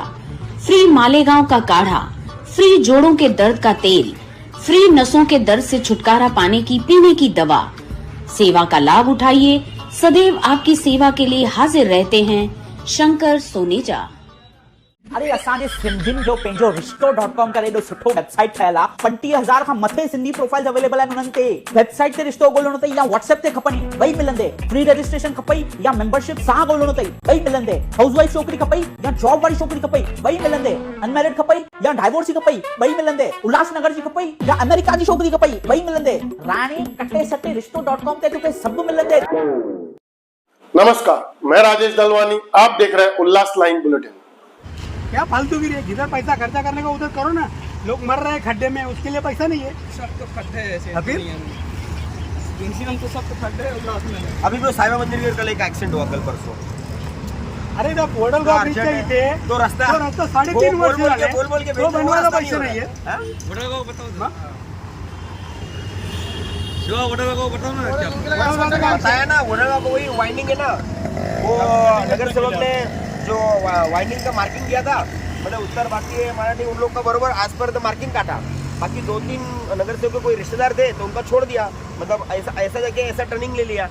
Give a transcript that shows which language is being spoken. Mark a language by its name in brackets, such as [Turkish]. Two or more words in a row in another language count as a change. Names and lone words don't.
[Hindi] फ्री मालेगांव का काढ़ा, फ्री जोड़ों के दर्द का तेल, फ्री नसों के दर्द से छुटकारा पाने की पीने की दवा। सेवा का लाभ उठाइए, सदैव आपकी सेवा के लिए हाजिर रहते हैं शंकर सोनेजा। [Sindhi] अरे असांजे सिंधियुनि जो पंहिंजो रिश्तो.com करे एॾो सुठो वेबसाइट ठहियल आहे। 35,000 खां मथे सिंधी [English] profiles available [Sindhi] आहिनि उन्हनि ते। वेबसाइट ते रिश्तो ॻोल्हणो अथई या व्हाट्सएप ते खपनि, ॿई मिलंदे। [English] free registration [Sindhi] खपई या मेंबरशिप सां ॻोल्हणो अथई, ॿई मिलंदे। हाउसवाइफ छोकिरी खपई या जॉब वारी छोकिरी खपई, ॿई मिलंदे। अनमैरिड खपई या डाइवोर्सी खपई, ॿई मिलंदे। उल्हासनगर जी खपई या अमेरिका जी छोकिरी खपई, ॿई मिलंदे। राणी कटे सटे रिश्तो.com ते तोखे सभु मिलंदे। [Hindi] नमस्कार, मैं राजेश दलवानी, आप देख रहे हैं उल्लास लाइन बुलेटिन। क्या फालतूगिरी है? जिधर पैसा खर्चा करने का उधर करो ना। लोग मर रहे हैं खड्डे में, उसके लिए पैसा नहीं है। सब तो खड्डे हैं ऐसे। फिर तो सब तो खड्डे हैं उल्लास में। अभी वो साइबा मंदिर के कल एक एक्सीडेंट हुआ कल परसों। अरे जब वडल का ब्रिज इथे तो रास्ता [Marathi] 3.5 वर्ष झाले, [Hindi] बोल के [Marathi] तो बनवायला पैसे नाहीये। [Hindi] वडगाव बताओ शिवा, वडगाव बताओ ना क्या बताया ना। वडगाव को वही वाइंडिंग है ना, वो नगर सेवक ने जो वाइंडिंग का मार्किंग किया था, मतलब उत्तर भारतीय मराठी उन लोग का बरोबर आज पर तो मार्किंग काटा। बाकी 2-3 नगर सेवक के कोई रिश्तेदार थे तो उनका छोड़ दिया, मतलब ऐसा जाके ऐसा टर्निंग ले लिया।